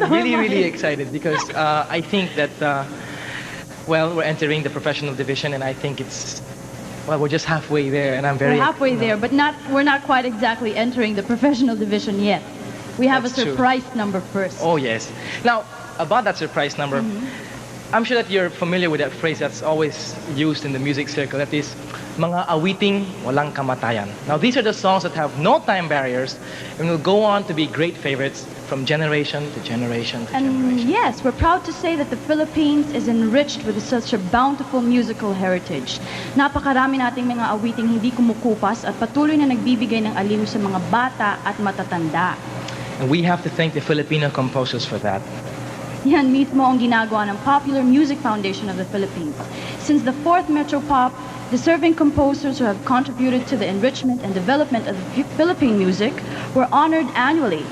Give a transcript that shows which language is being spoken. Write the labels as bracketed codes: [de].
[en] I'm really excited because I think that, well, we're entering the professional division and I think we're just halfway there and I'm very... We're halfway there, but we're not quite exactly entering the professional division yet. We have That's a surprise number first. Oh, yes. Now, about that surprise number, I'm sure that you're familiar with that phrase that's always used in the music circle. That is, [tl] mga awiting walang kamatayan. [en] Now, these are the songs that have no time barriers and will go on to be great favorites from generation to generation to generation. Yes, we're proud to say that the Philippines is enriched with such a bountiful musical heritage. [tl] Napakarami nating mga awiting hindi kumukupas at patuloy na nagbibigay ng aliw sa mga bata at matatanda. [en] And we have to thank the Filipino composers for that. [tl] Yan mismo ang ginagawa ng Popular Music Foundation of the Philippines. [en] Since the 4th Metropop, deserving composers who have contributed to the enrichment and development of the Philippine music were honored annually.